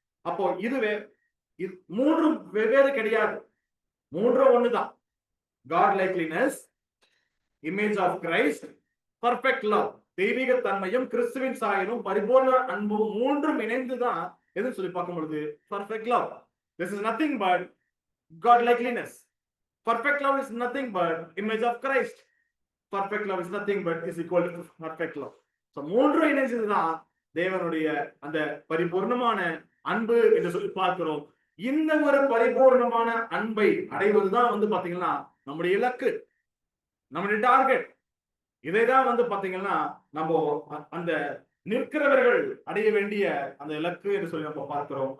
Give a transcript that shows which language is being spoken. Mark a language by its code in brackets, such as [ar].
[ta] அப்போ இதுவே மூன்றும் வெவ்வேறு கிடையாது, மூன்றும் ஒண்ணுதான். [en] God likeness, image of Christ, [ta] perfect love, தெய்வீக தன்மையும் கிறிஸ்துவின் சாயலும் பரிபூர்ண அன்பும் மூன்றும் இணைந்துதான் எதுன்னு சொல்லி பார்க்கும் பொழுது perfect love. [en] This is nothing but God likeness. Perfect love is nothing but image of Christ. Perfect love is nothing but is equal to perfect love. [ta] So மூன்றும் இணைஞ்சதுதான் தேவனுடைய அந்த பரிபூர்ணமான அன்பு என்று சொல்லி பார்க்கிறோம். இந்த ஒரு பரிபூர்ணமான அன்பை அடைவதுதான் வந்து பாத்தீங்கன்னா நம்முடைய இலக்கு, நம்முடைய டார்கெட். இதைதான் வந்து பாத்தீங்கன்னா நம்ம அந்த நிற்கிறவர்கள் அடைய வேண்டிய அந்த இலக்கு என்று சொல்லி நம்ம பார்க்கிறோம்.